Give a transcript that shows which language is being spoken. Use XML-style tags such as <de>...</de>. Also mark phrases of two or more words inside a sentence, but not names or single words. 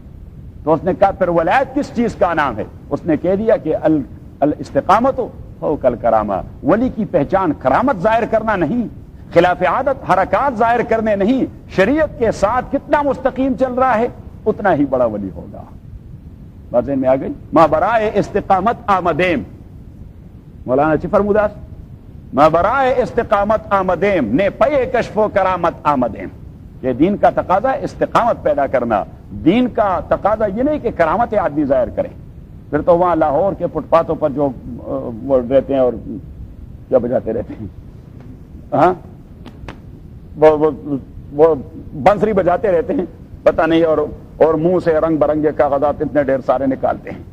<ur>تو اس نے کہا پھر ولایت کس چیز کا نام ہے؟ اس نے کہہ دیا کہ</ur> <ar>الاستقامت فوق الکرامہ.</ar> <ur>ولی کی پہچان کرامت ظاہر کرنا نہیں، خلاف عادت حرکات ظاہر کرنے نہیں، شریعت کے ساتھ کتنا مستقیم چل رہا ہے اتنا ہی بڑا ولی ہوگا. بات ذہن میں آ گئی؟</ur> <fa>ما برائے استقامت آمدیم، مولانا چفر مداس، ما برائے استقامت آمدیم نے پے کشف و کرامت آمدیم.</fa> <ur>یہ دین کا تقاضا ہے استقامت پیدا کرنا. دین کا تقاضا یہ نہیں کہ کرامت آدمی ظاہر کرے. پھر تو وہاں لاہور کے فٹ پاتھوں پر جو وہ رہتے ہیں اور کیا بجاتے رہتے ہیں، ہاں وہ بنسری بجاتے رہتے ہیں پتہ نہیں، اور منہ سے رنگ برنگے کاغذات اتنے ڈھیر سارے نکالتے ہیں.</ur>